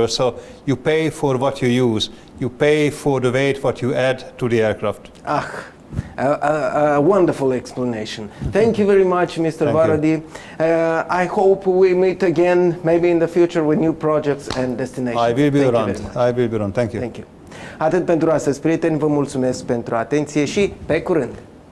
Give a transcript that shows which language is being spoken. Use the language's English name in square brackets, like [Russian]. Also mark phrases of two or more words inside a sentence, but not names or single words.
[English] So you pay for what you use. You pay for the weight what you add to the aircraft. A wonderful explanation. Thank you very much, Mr. Varadi. I hope we meet again, maybe in the future, with new projects and destinations. I will be around. I will be around. Thank you. Thank you. [Romanian] Atât pentru astăzi, prieteni, vă mulțumesc pentru atenție și pe curând!